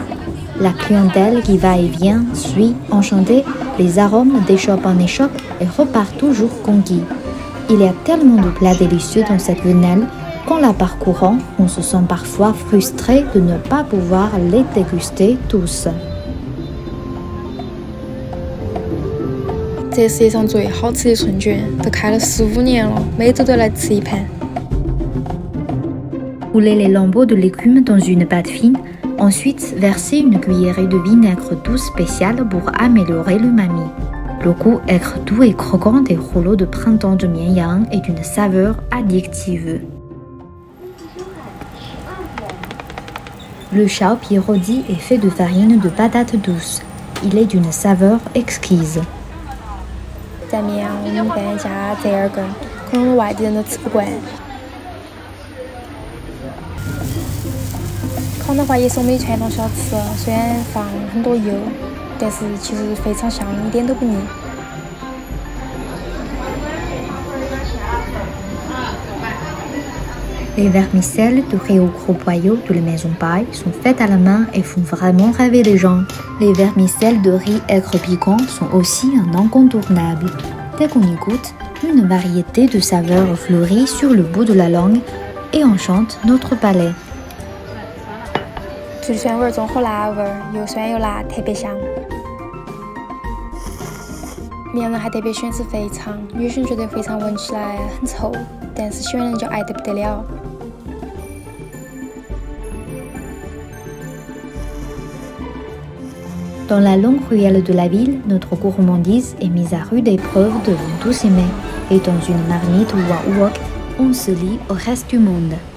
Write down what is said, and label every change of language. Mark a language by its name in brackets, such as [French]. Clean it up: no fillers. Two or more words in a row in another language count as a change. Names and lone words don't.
[French] La clientèle qui va et vient suit, enchantée, les arômes d'échoppe en échoppe et repart toujours conquis. Il y a tellement de plats délicieux dans cette venelle qu'en la parcourant, on se sent parfois frustré de ne pas pouvoir les déguster tous. [Chinese] 这是世界上最好吃的春卷，都开了15年了，每周都来吃一盘。 [French] Rouler les lambeaux de légumes dans une pâte fine, ensuite verser une cuillerée de vinaigre doux spécial pour améliorer l'umami. Le goût aigre doux et croquant des rouleaux de printemps de Mianyang est d'une saveur addictive. Le xiaopi rôti est fait de farine de patates douces. Il est d'une saveur exquise. [Chinese] 在绵阳，我们一般加折耳根，可能外地人都吃不惯。烤的话也是我们的传统小吃，虽然放很多油，但是其实非常香，一点都不腻。 [French] Les vermicelles de riz au gros boyau de la maison paille sont faites à la main et font vraiment rêver les gens. Les vermicelles de riz aigre piquant sont aussi un incontournable. Dès qu'on y goûte, une variété de saveurs fleurit sur le bout de la langue et enchante notre palais. [Chinese] 醋的酸味中和辣味，又酸又辣，特别香。绵阳人还特别喜欢吃肥肠，有些人觉得肥肠闻起来很臭，但是喜欢的人就爱得不得了。 [French] Dans la longue ruelle de la ville, notre gourmandise est mise à rude épreuve devant tous ses mets. Et dans une marmite ou un wok, on se lie au reste du monde.